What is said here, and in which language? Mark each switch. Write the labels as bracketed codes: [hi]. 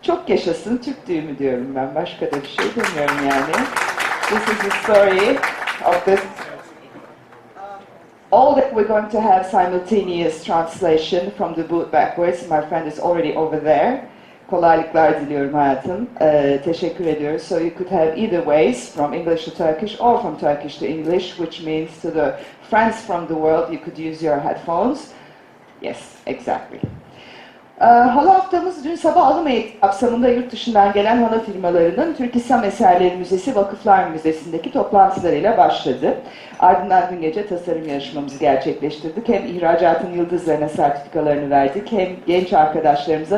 [tr] Çok yaşasın Türk düğümü diyorum ben. Başka da bir şey demiyorum yani. [en] This is the story of this. All that we're going to have simultaneous translation from the book backwards. My friend is already over there. [tr] Kolaylıklar diliyorum hayatım. Teşekkür ediyoruz. [en] So you could have either ways, from English to Turkish or from Turkish to English, which means to the friends from the world you could use your headphones. Yes, exactly. [tr] Halı haftamız dün sabah alım kapsamında yurt dışından gelen halı firmalarının Türk İslam Eserleri Müzesi Vakıflar Müzesi'ndeki toplantılarıyla başladı. Ardından dün gece tasarım yarışmamızı gerçekleştirdik. Hem ihracatın yıldızlarına sertifikalarını verdik, hem genç arkadaşlarımıza.